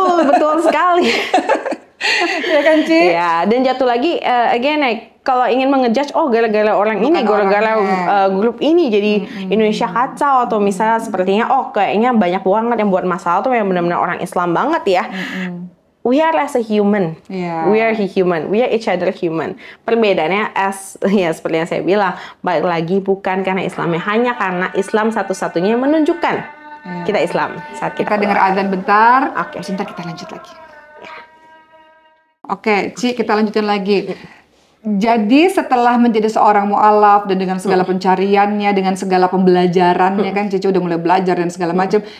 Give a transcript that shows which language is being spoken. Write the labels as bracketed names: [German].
[Indonesian] Betul sekali. Ya kan, Ci? Ya, dan jatuh lagi, kalau ingin mengejudge, gara-gara orang ini, gara-gara grup ini jadi Indonesia kacau, atau misalnya sepertinya, kayaknya banyak banget yang buat masalah tuh yang benar-benar orang Islam banget ya. [English] We are as a human, we are human, we are each other human. [Indonesian] Perbedaannya seperti yang saya bilang, balik lagi bukan karena Islamnya, hanya karena Islam satu-satunya yang menunjukkan kita Islam. Saat kita dengar azan bentar, Oke. sebentar kita lanjut lagi. Oke, Ci, kita lanjutin lagi. Jadi setelah menjadi seorang mu'alaf dan dengan segala pencariannya, dengan segala pembelajarannya kan, Cici udah mulai belajar dan segala macam.